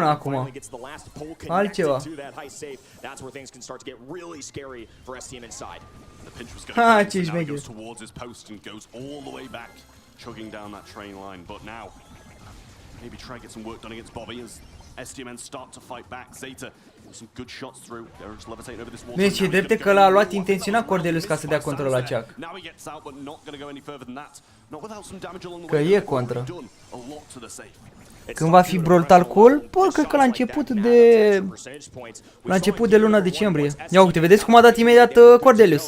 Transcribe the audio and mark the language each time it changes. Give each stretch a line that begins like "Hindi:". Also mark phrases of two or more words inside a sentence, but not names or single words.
English: finally gets the last pole connected to that high safe. That's where things can start to get really scary for STM inside. The pinch was going to now he goes towards his post and goes all the way back, chugging down that train line, but now maybe try and get some work done against Bobby as STMN start to fight back. Zeta some good shots through. They're just levitating over this wall.
Romanian: Deci e drept că l-a luat intenționat Cordelius ca să dea control la Ceac. Că e contra. Când va fi Brutal Cool? Bă, cred că la început de luna decembrie. Ia uite, vedeți cum a dat imediat Cordelius.